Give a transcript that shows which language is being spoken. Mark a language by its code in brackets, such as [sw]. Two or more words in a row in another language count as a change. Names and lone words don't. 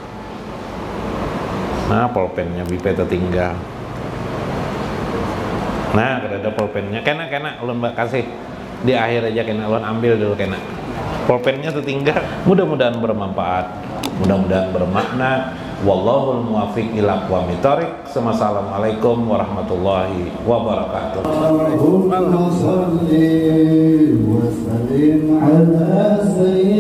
[bjn] Nah, pulpennya Bipe tertinggal. Nah, ada pulpennya. Kena ulun kasih di akhir aja, kena ulun ambil dulu kena. Pulpennya tertinggal. Mudah-mudahan bermanfaat, mudah-mudahan bermakna. [ar] والله الموفق إلى أقوم الطريق. السلام عليكم ورحمة الله وبركاته. اللهم صل وسلم على